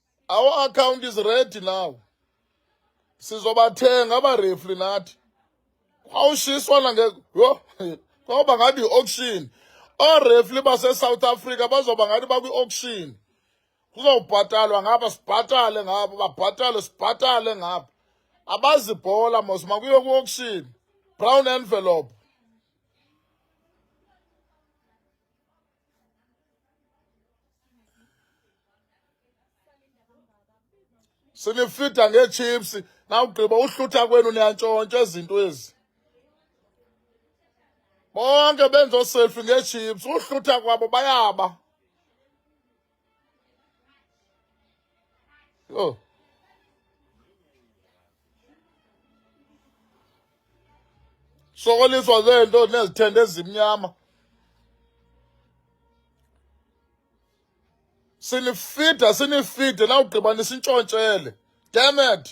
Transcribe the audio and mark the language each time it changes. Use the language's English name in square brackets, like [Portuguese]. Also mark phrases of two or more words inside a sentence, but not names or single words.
[English] Our account is ready now. [Xhosa] Sizobathenga abarefli nathi. Awushiswa yo ngoba ngathi auction. Orefli base-South Africa bazoba ngathi bakwi-auction. Kuzobhatalwa ngapha sibhatale ngapha, babhatale sibhatale ngapha. Abazibhola mos makuyo ku-auction. [English] Brown envelope. [Xhosa] Sinifida ngechips nawugqiba uhlutha kwenu niyantshontsha ezinto ezi. Bonke benza oselfie ngechips, uhlutha kwabo bayaba. Yo. Sokoliswa zento nezithende ezimnyama. Sinifide nawugqiba nisintshontshele. [English] Damn it.